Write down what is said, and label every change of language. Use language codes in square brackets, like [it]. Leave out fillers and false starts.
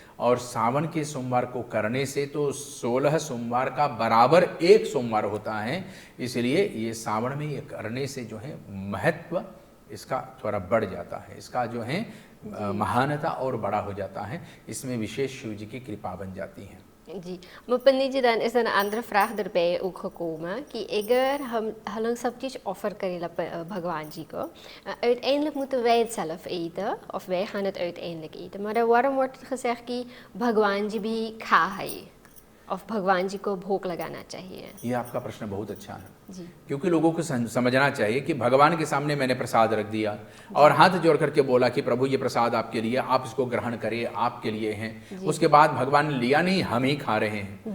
[hi] और सावन के सोमवार को करने से तो 16 सोमवार का बराबर एक सोमवार होता है। इसलिए ये सावन में ये करने से जो है महत्व इसका थोड़ा बढ़ जाता है, इसका जो है महानता और बड़ा हो जाता है। इसमें विशेष शिव जी की कृपा बन जाती है। [nl] जी, maar पंडित जी, dan is er een andere vraag erbij ook gekomen [hi] कि अगर हम सब चीज़ ऑफर करें भगवान जी को, [nl] uiteindelijk moeten wij het zelf eten of wij gaan het uiteindelijk eten, maar waarom wordt het gezegd [hi] कि भगवान जी भी खा है? और भगवान जी को भोग लगाना चाहिए? ये आपका प्रश्न बहुत अच्छा है जी। क्योंकि लोगों को समझना चाहिए कि भगवान के सामने मैंने प्रसाद रख दिया और हाथ जोड़ करके बोला कि प्रभु ये प्रसाद आपके लिए, आप इसको ग्रहण करिए, आपके लिए हैं। उसके बाद भगवान ने लिया नहीं, हम ही खा रहे हैं